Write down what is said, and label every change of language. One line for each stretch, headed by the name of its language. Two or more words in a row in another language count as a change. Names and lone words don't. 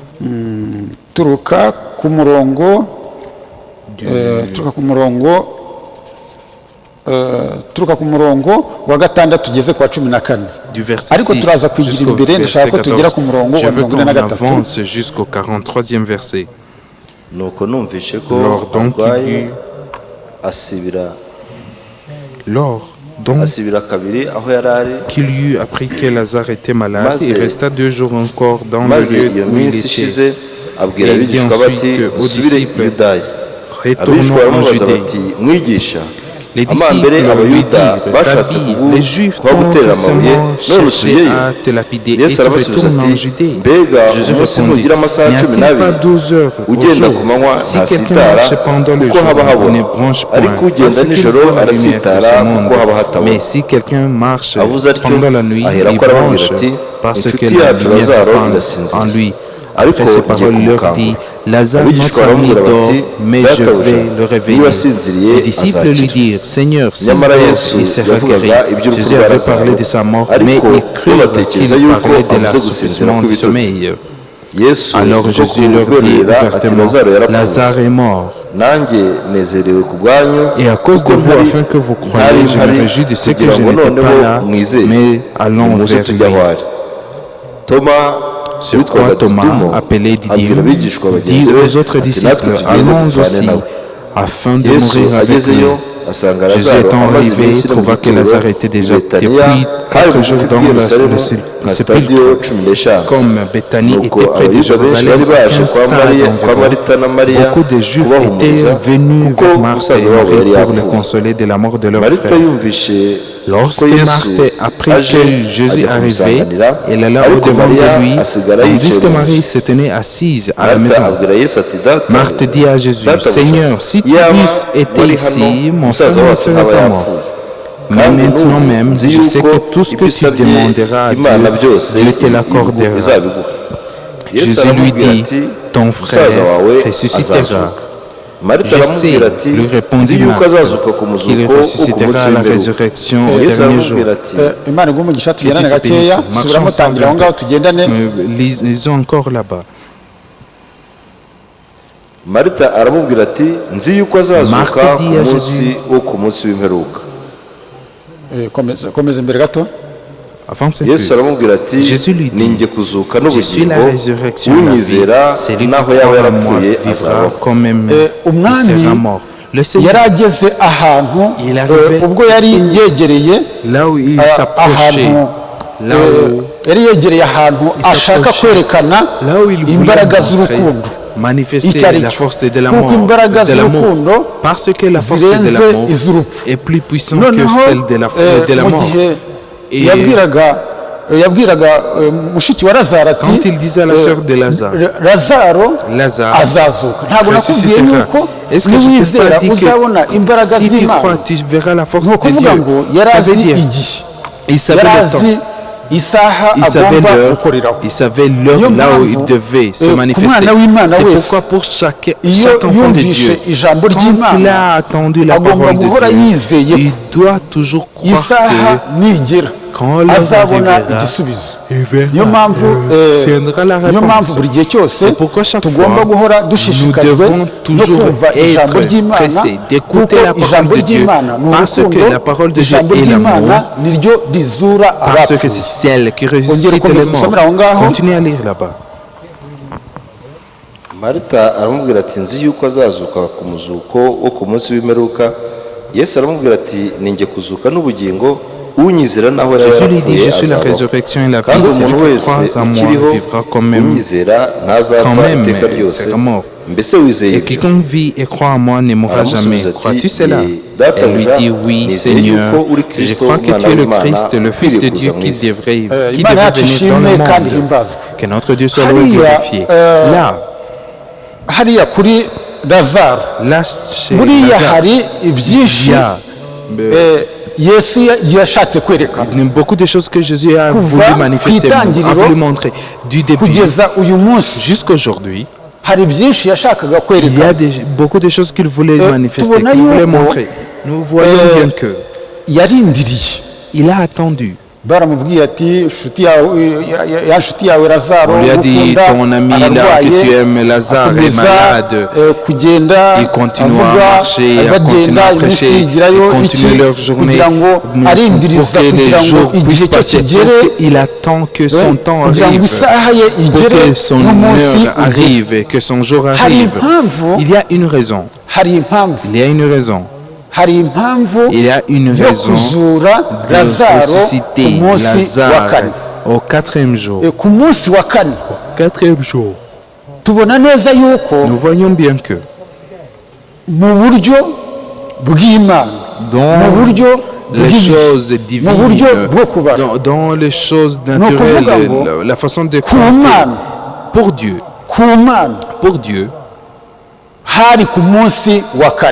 Kinyarwanda: turuka ku murongo turuka ku murongo wa gatandatu tugeze kwa 14
French: du verset
Kinyarwanda: ariko 6 turaza kwigira
French: jusqu'au
Kinyarwanda: imbere ndashaka
French: verset
Kinyarwanda: ko tugera 14. ku murongo
French: Je
Kinyarwanda: wa
French: veux qu'on 43 avance jusqu'au 43e verset.
Kinyarwanda: nuko numvishe ko
French: Lors donc il y
Kinyarwanda: arwaye
French: eut-
Kinyarwanda: asibira
French: Lors donc
Kinyarwanda: kabiri aho yari ari,
French: qu'il y eut appris que Lazare était malade,
Kinyarwanda: Maze-
French: il resta 2 jours encore dans le
Kinyarwanda: maze
French: lieu
Kinyarwanda: iyo
French: où il
Kinyarwanda: minsi
French: était.
Kinyarwanda: ishize abwira
French: Et il dit
Kinyarwanda: abigishwa bati
French: ensuite aux
Kinyarwanda: dusubire i
French: disciples,
Kinyarwanda: yudaya.
French: Retournons
Kinyarwanda: Abigishwa
French: en
Kinyarwanda: baramubaza
French: Judée.
Kinyarwanda: bati mwigisha
French: Les
Kinyarwanda: amambere
French: disciples lui
Kinyarwanda: abayuda
French: dirent,
Kinyarwanda: bashatse
French: Rabbi, les Juifs
Kinyarwanda: kuba
French: t'ont
Kinyarwanda: gutera amabuye
French: récemment
Kinyarwanda: none
French: cherché
Kinyarwanda: usubiyeyo.
French: à te lapider et
Kinyarwanda: Yesu
French: tu
Kinyarwanda: arabasubiza
French: retournes en
Kinyarwanda: ati
French: Judée.
Kinyarwanda: mbega
French: Jésus
Kinyarwanda: umunsi
French: répondit,
Kinyarwanda: ntugira amasaha
French: n'y 12 a-t-il pas 12 heures au
Kinyarwanda: ugenda
French: jour?
Kinyarwanda: ku manywa
French: Si quelqu'un
Kinyarwanda: ntasitara
French: marche pendant le
Kinyarwanda: kuko
French: jour,
Kinyarwanda: haba
French: on ne
Kinyarwanda: habona,
French: branche
Kinyarwanda: ariko
French: point,
Kinyarwanda: ugenda
French: parce qu'il
Kinyarwanda: nijoro
French: voit la lumière de
Kinyarwanda: arasitara
French: ce
Kinyarwanda: kuko
French: monde.
Kinyarwanda: haba hatabona.
French: Mais si quelqu'un marche
Kinyarwanda: avuze atyo
French: pendant la nuit,
Kinyarwanda: ahera
French: il
Kinyarwanda: ko arababwira
French: branche
Kinyarwanda: ati
French: parce que
Kinyarwanda: inshuti
French: la
Kinyarwanda: yacu
French: lumière
Kinyarwanda: lazaro
French: prend en
Kinyarwanda: irasinzira
French: lui.
Kinyarwanda: ariko
French: Après ces
Kinyarwanda: ngiye
French: paroles leur dit,
Kinyarwanda: kumukangura.
French: Lazare,
Kinyarwanda: Abigishwa
French: notre ami,
Kinyarwanda: baramubwira
French: dort,
Kinyarwanda: bati
French: mais je
Kinyarwanda: databuja
French: vais le réveiller.
Kinyarwanda: niba asinziriye
French: Les disciples lui
Kinyarwanda: azakira.
French: dirent, Seigneur, s'il
Kinyarwanda: nyamara
French: dort,
Kinyarwanda: yesu
French: il sera
Kinyarwanda: yavugaga
French: guéri.
Kinyarwanda: iby'urupfu
French: Jésus
Kinyarwanda: rwa
French: avait
Kinyarwanda: lazaro
French: parlé de sa mort, mais
Kinyarwanda: ariko
French: ils
Kinyarwanda: bo
French: crurent
Kinyarwanda: batekereza
French: qu'il
Kinyarwanda: yuko
French: parlait de
Kinyarwanda: avuze gusinzira
French: l'assouplissement du
Kinyarwanda: kw'ibitotsi.
French: sommeil.
Kinyarwanda: yesu
French: Alors
Kinyarwanda: kuko
French: Jésus leur dit
Kinyarwanda: kumubwira ati
French: ouvertement,
Kinyarwanda: lazaro yarapfuye
French: Lazare est mort.
Kinyarwanda: nanjye nezerewe ku bwanyu
French: Et à cause de
Kinyarwanda: kuko
French: vous,
Kinyarwanda: ntari-
French: afin que vous
Kinyarwanda: ntari
French: croyez, je
Kinyarwanda: mpari
French: me réjouis de ce que
Kinyarwanda: kugira
French: je
Kinyarwanda: ngo
French: n'étais pas
Kinyarwanda: noneho
French: là,
Kinyarwanda: mwizeye.
French: mais allons
Kinyarwanda: Nimuze
French: vers
Kinyarwanda: tujye
French: lui.
Kinyarwanda: aho ari. Toma
French: Sur
Kinyarwanda: witwaga
French: quoi Thomas,
Kinyarwanda: Didumo,
French: appelé
Kinyarwanda: abwira
French: Didyme,
Kinyarwanda: abigishwa
French: dit
Kinyarwanda: bagenzi be
French: aux autres
Kinyarwanda: ati,
French: disciples,
Kinyarwanda: natwe tugende
French: allons
Kinyarwanda: dupfane
French: aussi,
Kinyarwanda: nawe.
French: afin de
Kinyarwanda: yesu
French: mourir avec lui.
Kinyarwanda: agezeyo asanga
French: Jésus
Kinyarwanda: lazaro
French: étant
Kinyarwanda: amaze
French: arrivé,
Kinyarwanda: iminsi no mu
French: trouva que
Kinyarwanda: gituro
French: Lazare était déjà
Kinyarwanda: i Betaniya,
French: depuis
Kinyarwanda: hari
French: 4 jours
Kinyarwanda: bugufi
French: dans
Kinyarwanda: bw'i
French: le
Kinyarwanda: Yerusalemu nka
French: sépulcre.
Kinyarwanda: sitadiyo 15.
French: Comme Béthanie
Kinyarwanda: Nuko
French: était près de
Kinyarwanda: abayuda benshi
French: Jérusalem,
Kinyarwanda: bari baje
French: 15
Kinyarwanda: kwa
French: stades
Kinyarwanda: Marita na
French: environ,
Kinyarwanda: Mariya
French: beaucoup de Juifs
Kinyarwanda: kubahumuriza
French: étaient venus
Kinyarwanda: kuko
French: vers Marthe et
Kinyarwanda: umusaza wabo yari
French: Marie pour les
Kinyarwanda: yapfuye.
French: consoler de la mort de leur
Kinyarwanda: Marita
French: frère.
Kinyarwanda: yumvishe
French: Lorsque
Kinyarwanda: ko Yesu
French: Marthe apprit
Kinyarwanda: aje
French: que Jésus
Kinyarwanda: ajya
French: arrivait,
Kinyarwanda: kumusanganira,
French: elle alla
Kinyarwanda: ariko
French: au-devant
Kinyarwanda: Mariya
French: de lui,
Kinyarwanda: asigara
French: tandis
Kinyarwanda: yicaye
French: que
Kinyarwanda: mu
French: Marie
Kinyarwanda: nzu.
French: se tenait assise à la
Kinyarwanda: Marita
French: maison.
Kinyarwanda: abwira Yesu ati data
French: Marthe dit à Jésus,
Kinyarwanda: databuja,
French: Seigneur, si tu
Kinyarwanda: iyaba
French: eusses été
Kinyarwanda: wari
French: ici,
Kinyarwanda: hano,
French: mon frère
Kinyarwanda: umusaza
French: ne
Kinyarwanda: wacu
French: serait
Kinyarwanda: ntaba
French: pas mort.
Kinyarwanda: yapfuye.
French: Mais
Kinyarwanda: Kandi
French: maintenant
Kinyarwanda: n'ubu
French: même,
Kinyarwanda: nzi
French: je sais
Kinyarwanda: yuko
French: que tout ce que
Kinyarwanda: ibyo
French: tu
Kinyarwanda: usabye
French: demanderas à
Kinyarwanda: Imana
French: Dieu,
Kinyarwanda: byose
French: Dieu te l'accordera.
Kinyarwanda: izabiguha. Yesu
French: Jésus lui
Kinyarwanda: aramubwira
French: dit,
Kinyarwanda: ati,
French: ton frère
Kinyarwanda: umusaza wawe
French: ressuscitera.
Kinyarwanda: azazuka. Marita
French: Je sais,
Kinyarwanda: aramubwira ati
French: lui
Kinyarwanda: nzi
French: répondit
Kinyarwanda: yuko
French: Marthe,
Kinyarwanda: azazuka ku
French: qu'il
Kinyarwanda: muzuko wo ku munsi
French: ressuscitera à la
Kinyarwanda: w'imperuka.
French: résurrection au
Kinyarwanda: Yesu
French: dernier jour.
Kinyarwanda: aramubwira ati imana iguhe umugisha tugendane
French: Que Dieu te
Kinyarwanda: gakeya
French: bénisse.
Kinyarwanda: subiramo
French: Marchons
Kinyarwanda: tangira aho
French: ensemble
Kinyarwanda: ngaho
French: un peu.
Kinyarwanda: tugendane
French: Lisons encore là-bas.
Kinyarwanda: Marita aramubwira ati nzi yuko azazuka
French: Marthe
Kinyarwanda: ku
French: dit à
Kinyarwanda: munsi
French: Jésus,
Kinyarwanda: wo ku munsi w'imperuka. komeza imbere gato
French: Avance un
Kinyarwanda: Yesu
French: peu.
Kinyarwanda: aramubwira ati
French: Jésus lui dit,
Kinyarwanda: ninjye kuzuka
French: Je suis la
Kinyarwanda: n'ubugingo
French: résurrection et la vie.
Kinyarwanda: unyizera
French: Celui qui
Kinyarwanda: naho yaba
French: croit en moi
Kinyarwanda: yarapfuye
French: vivra
Kinyarwanda: azabaho.
French: quand même il
Kinyarwanda: umwami
French: sera mort. Le Seigneur,
Kinyarwanda: yari ageze ahantu
French: Il arrivait
Kinyarwanda: ubwo yari yegereye
French: là où il s'approchait,
Kinyarwanda: ahantu
French: là où
Kinyarwanda: yari yegereye ahantu ashaka
French: s'approchait.
Kinyarwanda: kwerekana
French: là où il voulait
Kinyarwanda: imbaraga
French: montrer,
Kinyarwanda: z'urukundo
French: manifester
Kinyarwanda: icyo ari
French: la
Kinyarwanda: cyo
French: force de
Kinyarwanda: kuko
French: l'amour,
Kinyarwanda: imbaraga z'urukundo
French: parce que la force de
Kinyarwanda: zirenze
French: l'amour
Kinyarwanda: iz'urupfu
French: est plus puissante que
Kinyarwanda: noneho
French: celle de la
Kinyarwanda: mu
French: mort.
Kinyarwanda: gihe
French: Et
Kinyarwanda: yabwiraga mushiki wa lazaro ati
French: quand il disait à la sœur de Lazare,
Kinyarwanda: lazaro azazuka ntabwo nakubwiye
French: ressuscitera.
Kinyarwanda: yuko
French: Est-ce que je t'ai
Kinyarwanda: niwizera
French: pas dit
Kinyarwanda: uzabona imbaraga
French: que si tu
Kinyarwanda: z'imana
French: crois, tu verras la force
Kinyarwanda: ni
French: de
Kinyarwanda: ukuvuga
French: Dieu?
Kinyarwanda: ngo yari
French: Ça veut
Kinyarwanda: azi
French: dire,
Kinyarwanda: igihe
French: il savait
Kinyarwanda: yari
French: le temps.
Kinyarwanda: azi isaha
French: Il savait
Kinyarwanda: agomba
French: l'heure,
Kinyarwanda: gukoreraho
French: il savait l'heure
Kinyarwanda: Niyo
French: là où
Kinyarwanda: mpamvu,
French: il devait se
Kinyarwanda: ku
French: manifester.
Kinyarwanda: mwana w'Imana
French: C'est
Kinyarwanda: wese,
French: pourquoi pour chaque
Kinyarwanda: iyo
French: enfant de
Kinyarwanda: yumvishe
French: Dieu,
Kinyarwanda: ijambo
French: quand il
Kinyarwanda: ry'imana
French: a attendu la
Kinyarwanda: agomba
French: parole
Kinyarwanda: guhora
French: de Dieu,
Kinyarwanda: yizeye
French: il doit toujours croire
Kinyarwanda: isaha
French: que
Kinyarwanda: nigera
French: quand l'heure
Kinyarwanda: azabona
French: arrivera,
Kinyarwanda: igisubizo
French: il verra,
Kinyarwanda: niyo mpamvu
French: tiendra la
Kinyarwanda: niyo mpamvu
French: réponse.
Kinyarwanda: buri gihe cyose
French: C'est pourquoi chaque
Kinyarwanda: tugomba
French: fois,
Kinyarwanda: guhora
French: nous
Kinyarwanda: dushishikajwe
French: devons
Kinyarwanda: no
French: toujours
Kinyarwanda: kumva ijambo
French: être
Kinyarwanda: ry'imana
French: pressés d'écouter
Kinyarwanda: kuko
French: la parole
Kinyarwanda: ijambo
French: de Dieu,
Kinyarwanda: ry'imana ni
French: parce que
Kinyarwanda: urukundo
French: la parole de Dieu
Kinyarwanda: ijambo
French: est
Kinyarwanda: ry'imana
French: l'amour,
Kinyarwanda: niryo rizura
French: parce que
Kinyarwanda: abapfuye
French: c'est celle qui
Kinyarwanda: ongera
French: ressuscite les
Kinyarwanda: ukomeza usomera aho
French: morts.
Kinyarwanda: ngaho
French: Continuez à lire là-bas.
Kinyarwanda: Marita aramubwira ati nzi yuko azazuka ku muzuko wo ku munsi w'imperuka. Yesu aramubwira ati ninjye kuzuka n'ubugingo unyizera naho yari
French: Jésus lui dit,
Kinyarwanda: yarapfuye
French: je suis la
Kinyarwanda: azabaho.
French: résurrection et la vie.
Kinyarwanda: Kandi
French: Celui
Kinyarwanda: umuntu
French: qui
Kinyarwanda: wese
French: croit en moi
Kinyarwanda: ukiriho
French: vivra quand même,
Kinyarwanda: unyizera ntazapfa
French: quand même,
Kinyarwanda: iteka ryose.
French: sera mort.
Kinyarwanda: Mbese wizeye
French: Et
Kinyarwanda: ibyo?
French: quiconque vit et croit en moi ne mourra jamais.
Kinyarwanda: Aramusubiza ati,
French: Crois-tu cela?
Kinyarwanda: Databuja,
French: Elle lui dit, oui,
Kinyarwanda: nizeye
French: Seigneur.
Kinyarwanda: yuko uri
French: Je
Kinyarwanda: Kristo,
French: crois que
Kinyarwanda: umwana
French: tu es le
Kinyarwanda: w'Imana,
French: Christ, le Fils de
Kinyarwanda: ukwiriye
French: Dieu
Kinyarwanda: kuza mu
French: qui
Kinyarwanda: isi.
French: devrait
Kinyarwanda: Imana yacu
French: venir dans
Kinyarwanda: ishimwe
French: le
Kinyarwanda: kandi
French: monde.
Kinyarwanda: ihimbazwe
French: Que notre Dieu soit loué et
Kinyarwanda: Hariya,
French: glorifié. euh, Là,
Kinyarwanda: hariya kuri lazaro
French: Là, chez
Kinyarwanda: buriya
French: Lazare,
Kinyarwanda: hari ibyinshi
French: il y a
Kinyarwanda: yesu yashatse kwerekana
French: beaucoup de choses que Jésus a voulu manifester, a voulu montrer du début
Kinyarwanda: kugeza uyu munsi
French: jusqu'aujourd'hui.
Kinyarwanda: hari byinshi yashakaga
French: Il y a
Kinyarwanda: kwerekana
French: beaucoup de choses qu'il voulait manifester,
Kinyarwanda: tubona
French: qu'il voulait
Kinyarwanda: yuko,
French: montrer. Nous voyons bien que
Kinyarwanda: yarindiriye
French: il a attendu.
Kinyarwanda: baramubwiye ati inshuti yawe lazaro
French: On lui a dit, ton ami là que tu aimes, Lazare, est malade.
Kinyarwanda: kugenda
French: Ils continuent à marcher, à continuer à prêcher, ils continuent leur journée pour que les jours puissent passer. Il attend que son temps arrive, pour que son heure arrive, que son jour arrive. Il y a une raison. Il y a une raison. Il y a une raison de ressusciter Lazare au 4e jour.
Kinyarwanda: ku munsi wa kane
French: 4e jour.
Kinyarwanda: tubona neza yuko
French: Nous voyons bien que
Kinyarwanda: mu buryo bw'Imana mu buryo
French: les choses divines,
Kinyarwanda: mu buryo bwo kubara
French: dans les choses naturelles, la façon de compter pour Dieu,
Kinyarwanda: hari ku munsi wa kane